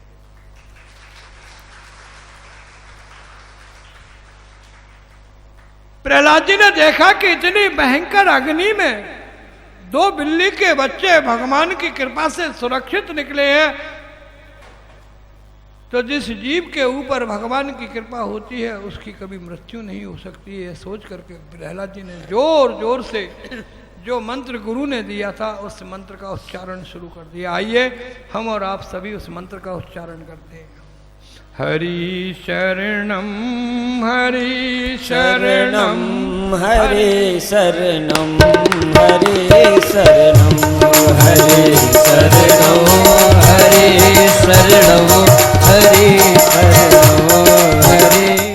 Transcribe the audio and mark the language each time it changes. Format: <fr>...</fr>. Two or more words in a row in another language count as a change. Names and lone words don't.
<hi>प्रहलाद जी ने देखा कि इतनी भयंकर अग्नि में 2 बिल्ली के बच्चे भगवान की कृपा से सुरक्षित निकले हैं, तो जिस जीव के ऊपर भगवान की कृपा होती है उसकी कभी मृत्यु नहीं हो सकती है। सोच करके प्रहलाद जी ने जोर जोर से जो मंत्र गुरु ने दिया था उस मंत्र का उच्चारण शुरू कर दिया। आइए हम और आप सभी उस मंत्र का उच्चारण करते हैं।</hi> <sa>हरि शरणम हरि शरणम हरे शरणम हरे शरणम हरे शरणम हरे शरणम हरे शरणम हरे</sa>